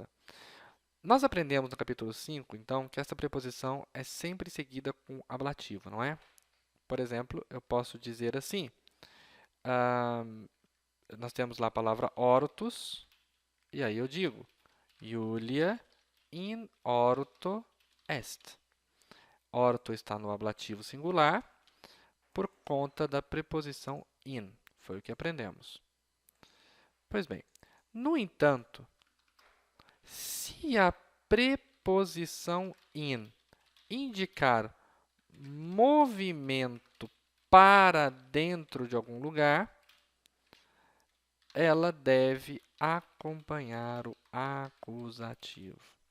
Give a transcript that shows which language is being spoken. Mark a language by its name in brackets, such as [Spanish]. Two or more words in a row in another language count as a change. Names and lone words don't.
[Portuguese] Nós aprendemos no capítulo 5, então, que essa preposição é sempre seguida com ablativo, não é? Por exemplo, eu posso dizer assim, nós temos lá a palavra ortus, e aí eu digo, [Latin] Julia in orto est. [Portuguese] Orto está no ablativo singular por conta da preposição in. Foi o que aprendemos. Pois bem, no entanto, se a preposição in indicar movimento para dentro de algum lugar, ela deve acompanhar o acusativo.